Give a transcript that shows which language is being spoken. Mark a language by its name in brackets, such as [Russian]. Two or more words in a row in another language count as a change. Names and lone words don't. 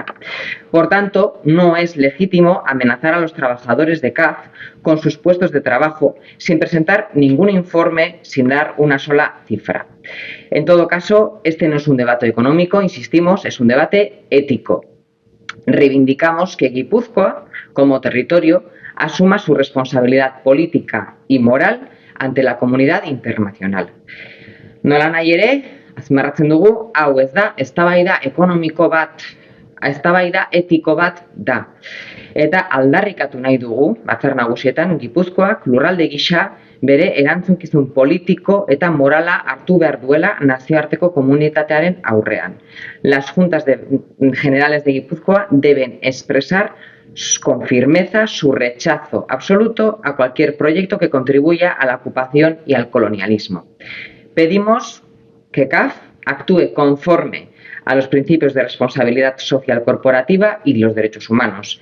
[Spanish] Por tanto, no es legítimo amenazar a los trabajadores de CAF con sus puestos de trabajo sin presentar ningún informe, sin dar una sola cifra. En todo caso, este no es un debate económico, insistimos, es un debate ético. Reivindicamos que Guipúzcoa, como territorio, asuma su responsabilidad política y moral ante la comunidad internacional. [Basque] Nolanahi ere, azpimarratzen dugu, hau ez da, eztabaida ekonomiko bat, eztabaida etiko bat da. Eta aldarrikatu nahi dugu, batzar nagusietan, Gipuzkoak lurralde gisa bere erantzunkizun politiko eta morala hartu behar duela nazioarteko komunitatearen aurrean. [Spanish] Las juntas generales de Guipúzcoa deben expresar con firmeza su rechazo absoluto a cualquier proyecto que contribuya a la ocupación y al colonialismo. Pedimos que CAF actúe conforme a los principios de responsabilidad social corporativa y los derechos humanos.